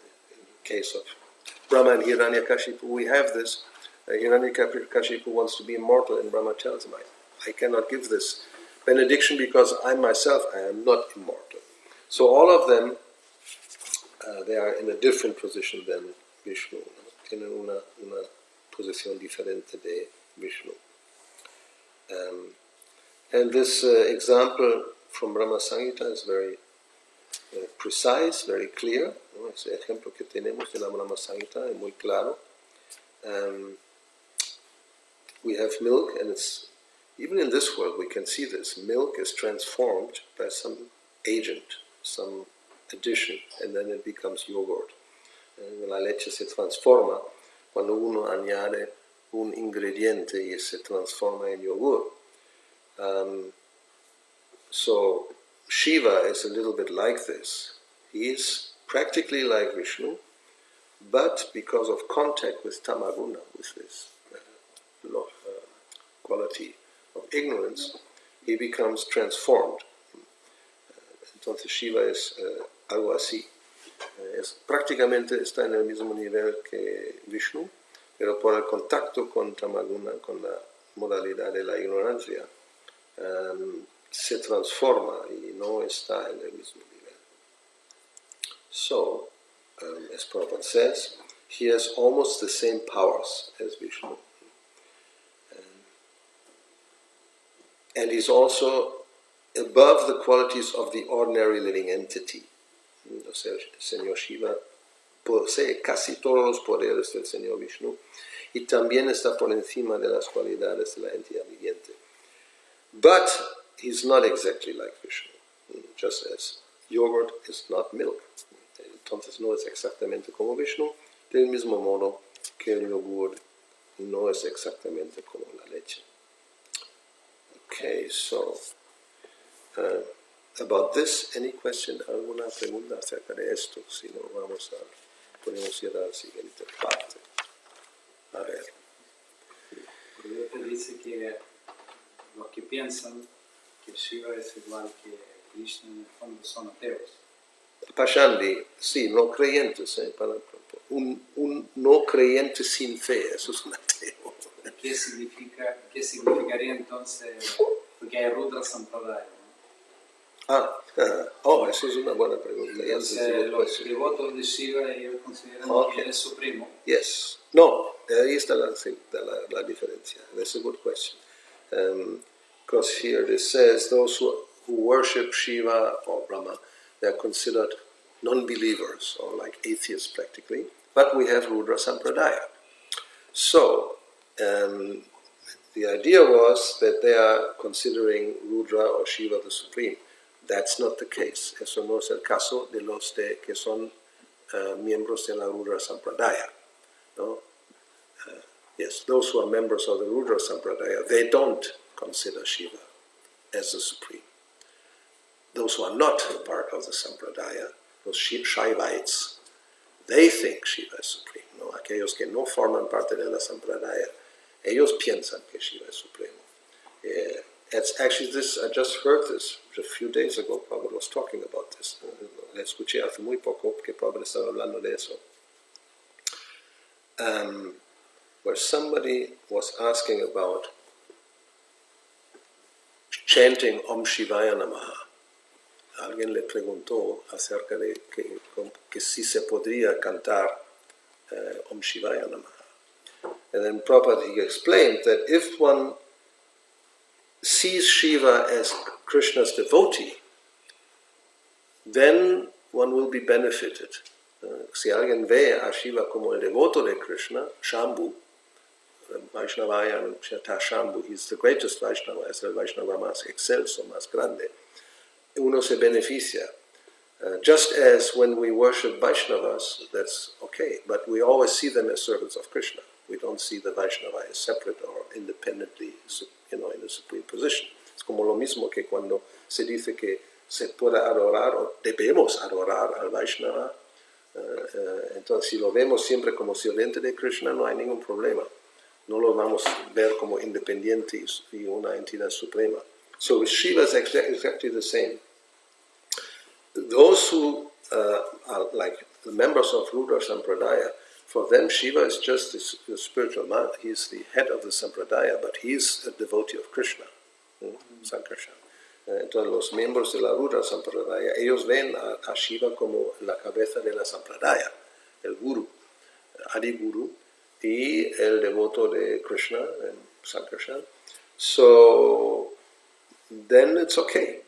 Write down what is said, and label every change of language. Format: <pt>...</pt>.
<en>In the case of Brahma and Hiranyakashipu, we have this. Hiranyakashipu wants to be immortal, and Brahma tells him, I cannot give this benediction because I myself, I am not immortal. So all of them, they are in a different position than Vishnu.</en> <es>Tienen una posición diferente de Vishnu.</es> <en>And this example from Brahma Samhita is very precise, very clear.</en> <es>¿No? Ese ejemplo que tenemos de la Brahma Samhita es muy claro.</es> <en>We have milk, and it's even in this world we can see this. Milk is transformed by some agent, some addition, and then it becomes yogurt.</en> <es>La leche se transforma cuando uno añade un ingrediente y se transforma en yogur.</es> <en>So Shiva is a little bit like this. He is practically like Vishnu, but because of contact with tamaguna, with this quality of ignorance, he becomes transformed.</en> <es>Entonces Shiva es algo así. Prácticamente está en el mismo nivel que Vishnu, pero por el contacto con tamaguna, con la modalidad de la ignorancia, se transforma y no está en el mismo nivel.</es> <en>So, as Prabhupada says, he has almost the same powers as Vishnu. And he's also above the qualities of the ordinary living entity.</en> <es>O sea, el Señor Shiva posee casi todos los poderes del Señor Vishnu y también está por encima de las cualidades de la entidad viviente.</es> <en>But he's not exactly like Vishnu, just as yogurt is not milk.</en> <es>Entonces no es exactamente como Vishnu, del mismo modo que el yogur no es exactamente como la leche.</es> <en>Okay, so about this, any question?</en> <es>¿Alguna pregunta acerca de esto? Si no, podemos ir a la siguiente parte. A ver. Porque dice que los que piensan que Shiva es igual que Krishna en el fondo son ateos. Pashandi, sí, no creyentes. Un no creyente sin fe, eso es un ateo. ¿Qué significaría entonces? Porque hay Rudra Sampradaya, ¿no? Eso es una buena pregunta. Entonces, los devotos de Shiva, ellos consideran que él es supremo.</es> <en>Yes.</en> <es>No, ahí está la diferencia.</es> <en>That's a good question. Because here it says those who worship Shiva or Brahma, they are considered non-believers or like atheists practically. But we have Rudra Sampradaya. So, the idea was that they are considering Rudra or Shiva the Supreme. That's not the case.</en> <es>Eso no es el caso de los que son miembros de la Rudra Sampradaya. No?</es> <en>Yes, those who are members of the Rudra Sampradaya, they don't consider Shiva as the Supreme. Those who are not part of the Sampradaya, those Shaivites, they think Shiva is Supreme.</en> <es>¿No? Aquellos que no forman parte de la Sampradaya, ellos piensan que Shiva es Supremo.</es> <en>It's actually this, I just heard this a few days ago. Prabhupada was talking about this.</en> <es>Le escuché hace muy poco que Prabhupada estaba hablando de eso.</es> <en>Where somebody was asking about chanting Om Shivaya Namaha.</en> <es>Alguien le preguntó acerca de que si se podría cantar Om Shivaya Namaha.</es> <en>And then Prabhupada, he explained that if one sees Shiva as Krishna's devotee, then one will be benefited.</en> <es>Si alguien ve a Shiva como el devoto de Krishna, Shambhu, Vaishnavaya, Shambhu,</es> <en>he's the greatest Vaishnava,</en> <es>es el Vaishnava más excelso, más grande. Uno se beneficia.</es> <en>Just as when we worship Vaishnavas, that's okay, but we always see them as servants of Krishna. We don't see the Vaishnava as separate or independently, in a supreme position.</en> <es>Es como lo mismo que cuando se dice que se puede adorar o debemos adorar al Vaishnava. Entonces, si lo vemos siempre como sirviente de Krishna, no hay ningún problema. No lo vamos a ver como independiente y una entidad suprema.</es> <en>So with Shiva is exactly the same. Those who are like the members of Rudra Sampradaya, for them Shiva is just the spiritual man. He's the head of the Sampradaya, but he's a devotee of Krishna, Sankarshan.</en> <es>Entonces los miembros de la Rudra Sampradaya, ellos ven a Shiva como la cabeza de la Sampradaya, el Guru, Adi Guru, y el devoto de Krishna, Sankarshan.</es> <en>So then it's okay.</en>